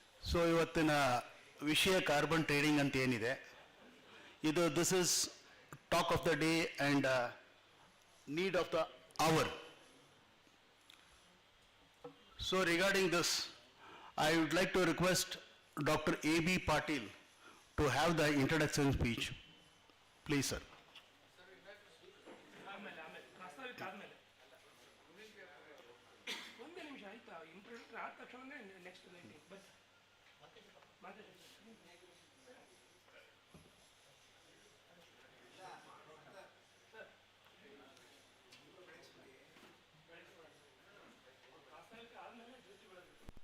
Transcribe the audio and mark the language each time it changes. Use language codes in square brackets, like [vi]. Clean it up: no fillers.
[kn] So ಇವತ್ತಿನ ವಿಷಯ carbon trading ಅಂತ ಏನಿದೆ, [en] This is talk of the day and need of the hour. So regarding this, I would like to request Dr. A.B. Patil to have the introduction speech. Please, sir. [kn] ಪ್ರಾಸ್ತಾವಿಕ ಆದಮೇಲೆ ಒಂದೇ ನಿಮಿಷ ಆಯ್ತಾ ಇಂಟ್ರೊಡಕ್ಟರ್ ಆದ ತಕ್ಷಣ [en] next lighting but [kn] ಮತ್ತೆ ಪ್ರಾಸ್ತಾವಿಕ ಆದಮೇಲೆ ಜ್ಯೋತಿ ಬೆಳಗ್ಗೆ